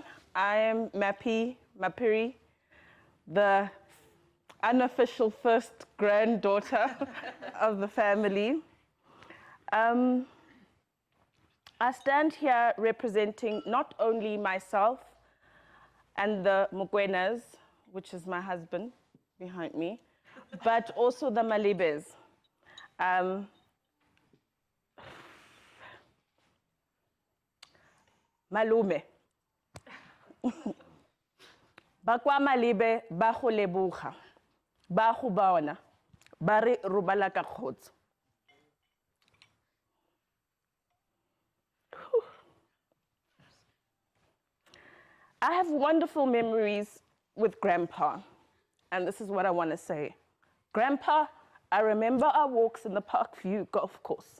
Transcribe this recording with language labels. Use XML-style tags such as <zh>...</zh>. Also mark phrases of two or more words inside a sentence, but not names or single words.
<en>I am Mapiri, the unofficial first granddaughter of the family. I stand here representing not only myself and the Mugwenas, which is my husband behind me, but also the Malibes. Malume.</en> <nso>Bakwa Malibe, ba go leboga, ba go bona, ba re robala ka kgotso.</nso> <en>I have wonderful memories with Grandpa, and this is what I want to say. Grandpa, I remember our walks in the Parkview golf course.</en>